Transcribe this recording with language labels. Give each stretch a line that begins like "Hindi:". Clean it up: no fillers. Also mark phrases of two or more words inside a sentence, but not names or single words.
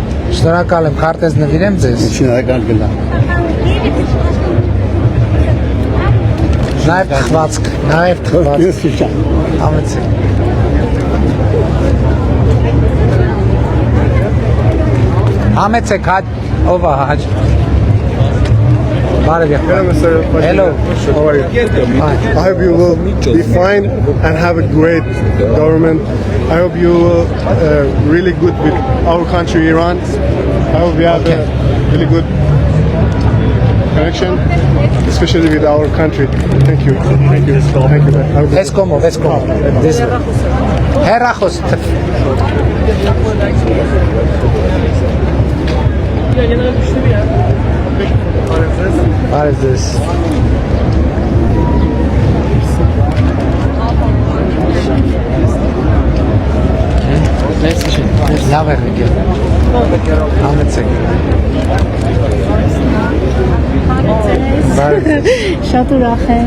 Armenian: Շնորհակալ եմ, քարտեզ նվիրեմ ձեզ։ Շնորհակալ գնա։ Նաև թխվածք, նաև թխվածք։ Համեցեք։ Համեցեք, ով է հաջ։ Hello.
English: How are you? I hope you will be fine and have a great government. I hope you will really good with our country, Iran. I hope we have a really good connection, especially with our country. Thank you. Thank you. Thank you. Let's come. This way. Հեռախոս։ What is this?
Armenian: Լավ է եկել։ Համեցեք։ Շատ ուրախ եմ։